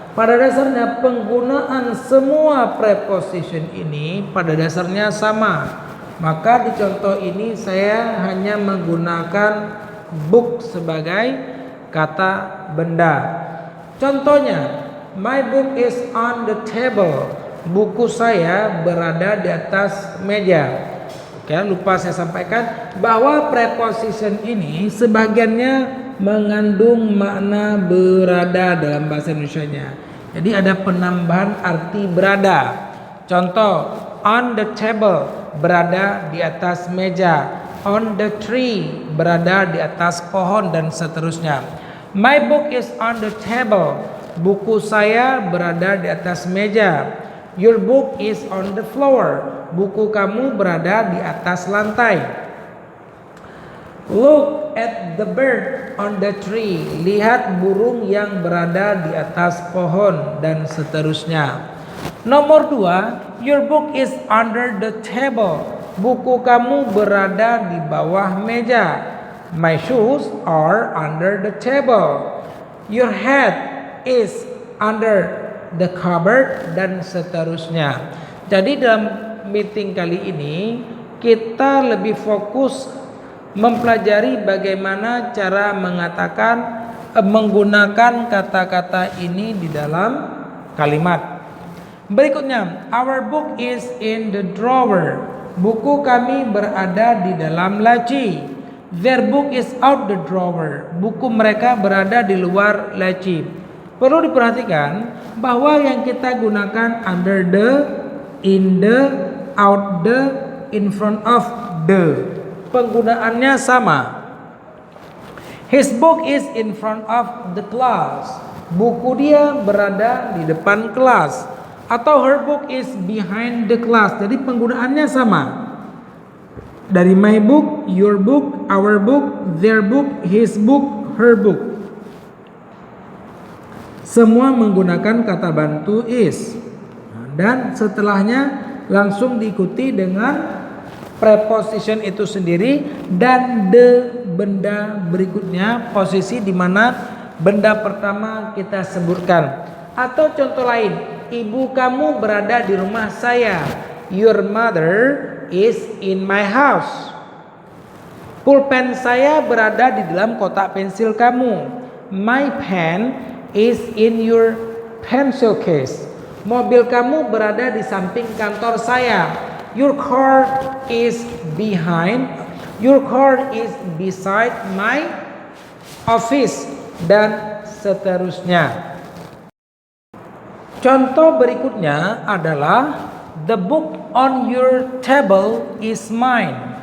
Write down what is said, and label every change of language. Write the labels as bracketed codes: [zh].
[id] Pada dasarnya penggunaan semua preposition ini pada dasarnya sama. Maka di contoh ini saya hanya menggunakan book sebagai kata benda. [en] Contohnya, my book is on the table. [id] Buku saya berada di atas meja. Oke, lupa saya sampaikan bahwa preposition ini sebagiannya mengandung makna berada dalam bahasa Indonesianya. Jadi ada penambahan arti berada. Contoh, [en] on the table [id] berada di atas meja, [en] on the tree [id] berada di atas pohon, dan seterusnya. [en] My book is on the table. [id] Buku saya berada di atas meja. [en] Your book is on the floor. [id] Buku kamu berada di atas lantai. [en] Look at the bird on the tree. [id] Lihat burung yang berada di atas pohon, dan seterusnya. Nomor 2, [en] your book is under the table. [id] Buku kamu berada di bawah meja. [en] My shoes are under the table. Your hat is under the cupboard, [id] dan seterusnya. Jadi dalam meeting kali ini kita lebih fokus mempelajari bagaimana cara menggunakan kata-kata ini di dalam kalimat. Berikutnya, [en] our book is in the drawer. [id] Buku kami berada di dalam laci. [en] Their book is out the drawer. [id] Buku mereka berada di luar laci. Perlu diperhatikan bahwa yang kita gunakan [en] under the, in the, out the, in front of the, [id] penggunaannya sama. [en] His book is in front of the class. [id] Buku dia berada di depan kelas. Atau [en] her book is behind the class. [id] Jadi penggunaannya sama. Dari [en] my book, your book, our book, their book, his book, her book. [id] Semua menggunakan kata bantu is. Dan setelahnya langsung diikuti dengan preposition itu sendiri dan the benda berikutnya, posisi di mana benda pertama kita sebutkan. Atau contoh lain, ibu kamu berada di rumah saya. [en] Your mother is in my house. [id] Pulpen saya berada di dalam kotak pensil kamu. [en] My pen is in your pencil case. [id] Mobil kamu berada di samping kantor saya. [en] Your car is behind. Your car is beside my office, [id] dan seterusnya. Contoh berikutnya adalah [en] the book on your table is mine.